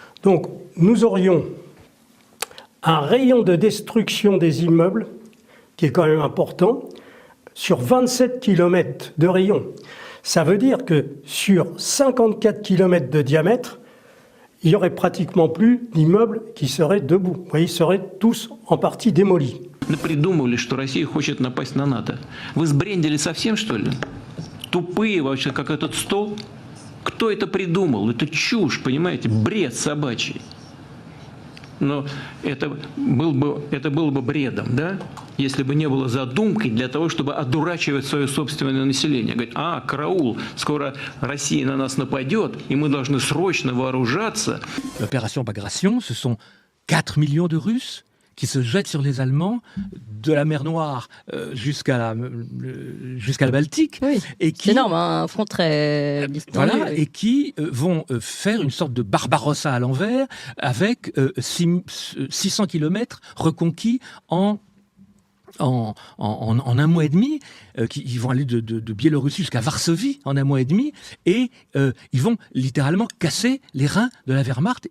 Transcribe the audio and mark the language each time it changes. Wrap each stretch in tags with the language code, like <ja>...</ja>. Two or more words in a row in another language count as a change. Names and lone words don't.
<fr>Donc nous aurions un rayon de destruction des immeubles, qui est quand même important, sur 27 km de rayon. Ça veut dire que sur 54 km de diamètre, il n'y aurait pratiquement plus d'immeubles qui seraient debout. Vous voyez, ils seraient tous en partie démolis.</fr> <ru>Придумали, что Россия хочет напасть на НАТО. Вы сбрендили совсем, что ли? Тупые вообще, как этот стол. Кто это придумал? Это чушь, понимаете? Бред собачий. Но это было бы бредом, да? Если бы не было задумкой для того, чтобы одурачивать свое собственное население. Говорит, караул, скоро Россия на нас нападет, и мы должны срочно вооружаться.</ru> <fr>L'opération Bagration, ce sont 4 millions de Russes qui se jettent sur les Allemands de la mer Noire jusqu'à la Baltique. Oui, et qui, c'est énorme, hein, un front très distendu. Voilà, et qui vont faire une sorte de Barbarossa à l'envers avec 600 kilomètres reconquis en un mois et demi, ils vont aller de Biélorussie jusqu'à Varsovie en un mois et demi, et ils vont littéralement casser les reins de la Wehrmacht.</fr>